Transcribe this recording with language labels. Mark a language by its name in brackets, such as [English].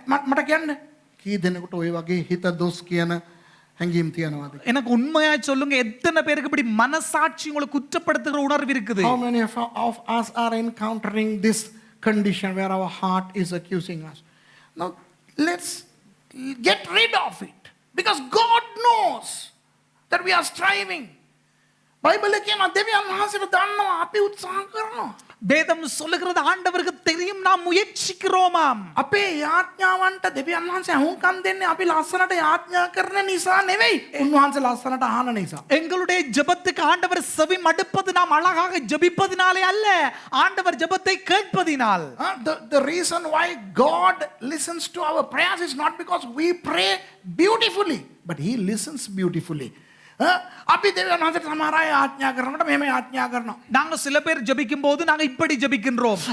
[Sinhala] මට කියන්න කී දෙනෙකුට ওই වගේ හිත දොස් කියන හැඟීම් තියනවාද? [Tamil] எனக்கு உண்மையா சொல்லுங்க, எத்தனை பேருக்கு இப்படி மனசாட்சி உங்களை குற்றப்படுத்துகிற உணர்வு இருக்குது? [English] How many of us are encountering this condition where our heart is accusing us? Now let's get rid of it because God knows that we are striving. [Sinhala] Bible කියනවා දෙවියන් වහන්සේට දන්නවා අපි උත්සාහ කරනවා. [Tamil] வேதம் சொல்லுகிறது ஆண்டவருக்கு தெரியும் நாம் முயற்சிக்கிறோமாம். [Sinhala] අපේ යාඥාවන්ට දෙවියන් වහන්සේ අහුම්කම් දෙන්නේ අපි ලස්සනට යාඥා කරන නිසා නෙවෙයි. උන්වහන්සේ ලස්සනට අහන නිසා. [Tamil] எங்களுடைய ஜெபத்துக்கு ஆண்டவர் செவி மடுப்பது நாம் அழகாக ஜெபிப்பதினாலே அல்ல, ஆண்டவர் ஜெபத்தை கேட்பதினால். [English] The reason why God listens to our prayers is not because we pray beautifully, but he listens beautifully. [Sinhala] අපි දෙවියන් වහන්සේට සමහර අය ආඥා කරනකොට මෙහෙම ආඥා කරනවා. [Tamil] நாங்க சில பேர் ஜெபிக்கும் போது நாங்க இப்படி ஜெபிக்கின்றோம்.